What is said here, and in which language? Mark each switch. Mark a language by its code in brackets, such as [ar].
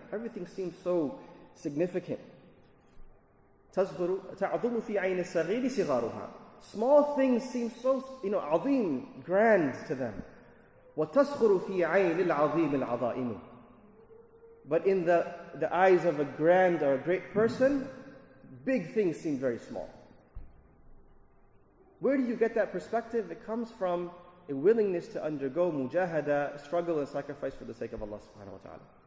[en] Everything seems so significant. [ar] تعظم في عين الصغير صغارها. [en] Small things seem so, عظيم, grand to them. [ar] وتسخر في عين العظيم العظائم. [en] But in the eyes of a grand or a great person, big things seem very small. Where do you get that perspective? It comes from a willingness to undergo mujahada, struggle and sacrifice for the sake of Allah subhanahu wa ta'ala.